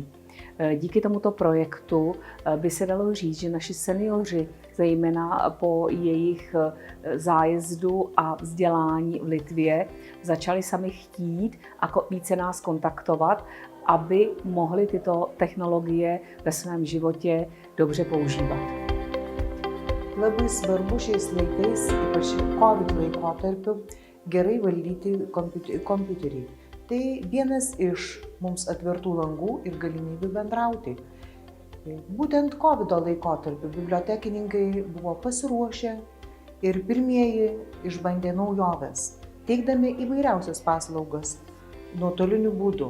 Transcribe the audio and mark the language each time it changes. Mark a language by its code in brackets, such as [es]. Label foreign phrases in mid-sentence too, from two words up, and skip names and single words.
[cs] Díky tomuto projektu by se dalo říct, že naši seniori, zejména po jejich zájezdu a vzdělání v Litvě, začali sami chtít a více nás kontaktovat, aby mohli tyto technologie ve svém životě dobře používat. [lt] Labai svarbu šiais laikais, ypač COVID laikotarpiu, gerai valdyti kompiuterį. Tai vienas iš mums atvertų langų ir galimybių bendrauti. Būtent COVID laikotarpiu bibliotekininkai buvo pasiruošę ir pirmieji išbandė naujoves, teikdami įvairiausias paslaugas nuotoliniu būdu.